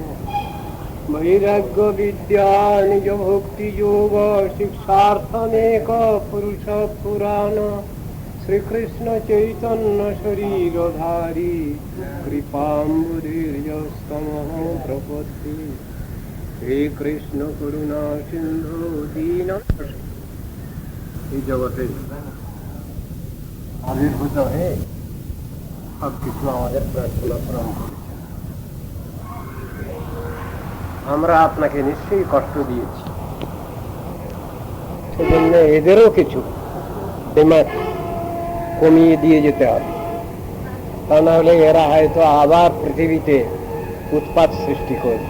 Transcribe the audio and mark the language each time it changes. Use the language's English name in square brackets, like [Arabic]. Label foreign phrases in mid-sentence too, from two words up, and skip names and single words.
[Sanskrit] वैराग्यविद्या निजभक्तियोग शिक्षार्थमेक पुरुष पुराण श्रीकृष्ण चैतन्य शरीरधारी कृपाम्बुधीर्यस्तमः प्रपत्ति। हे कृष्ण करुणा सिंधु दीन [Bangla] এই জগতে আবির্ভূত হয়ে সবকিছু আমাদের প্রার্থনা পূরণ করেছে। আমরা আপনাকে নিশ্চয়ই কষ্ট দিয়েছি, সেজন্য এদেরও কিছু পেমেন্ট কমিয়ে দিয়ে যেতে হবে, তা না হলে এরা হয়তো আবার পৃথিবীতে উৎপাত সৃষ্টি করবে।